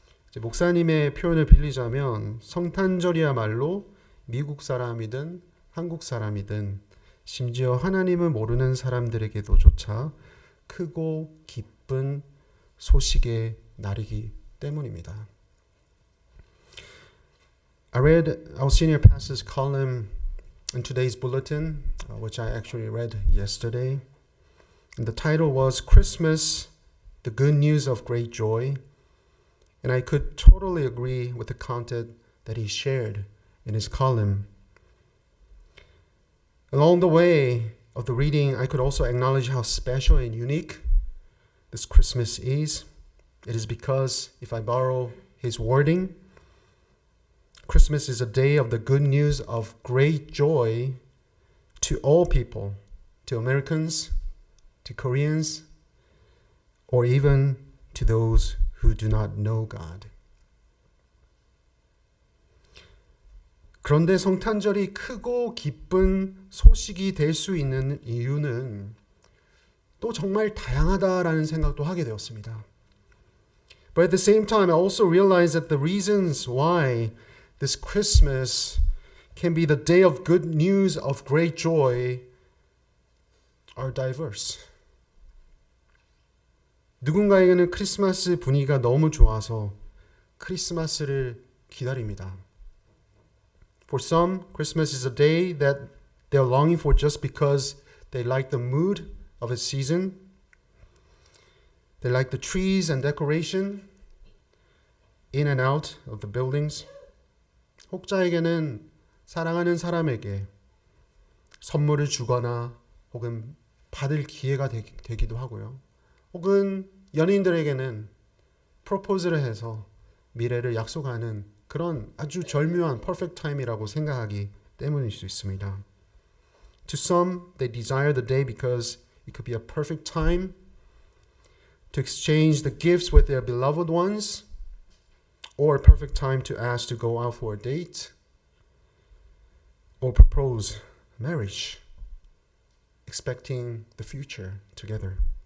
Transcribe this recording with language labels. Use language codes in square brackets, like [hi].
[ko] 이제 목사님의 표현을 빌리자면 성탄절이야말로 미국 사람이든 한국 사람이든 심지어 하나님을 모르는 사람들에게도조차 크고 기쁜 소식의 날이기 때문입니다. [en] I read our senior pastor's column in today's bulletin, which I actually read yesterday. And the title was Christmas, the Good News of Great Joy. And I could totally agree with the content that he shared in his column. Along the way of the reading, I could also acknowledge how special and unique this Christmas is. It is because, if I borrow his wording, Christmas is a day of the good news of great joy to all people, to Americans, to Koreans, or even to those who do not know God. [ko] 그런데 성탄절이 크고 기쁜 소식이 될 수 있는 이유는 또 정말 다양하다라는 생각도 하게 되었습니다. [en] But at the same time, I also realized that the reasons why this Christmas can be the day of good news of great joy are diverse. [ko] 누군가에게는 크리스마스 분위기가 너무 좋아서 크리스마스를 기다립니다. [en] For some, Christmas is a day that they're longing for just because they like the mood of its season. They like the trees and decoration in and out of the buildings. [ko] 혹자에게는 사랑하는 사람에게 선물을 주거나 혹은 받을 기회가 되기도 하고요. 혹은 연인들에게는 프로포즈를 해서 미래를 약속하는 그런 아주 절묘한 [en] perfect time [ko] 이라고 생각하기 때문일 수 있습니다. [en] To some, they desire the day because it could be a perfect time to exchange the gifts with their beloved ones, or a perfect time to ask to go out for a date, or propose marriage, expecting the future together.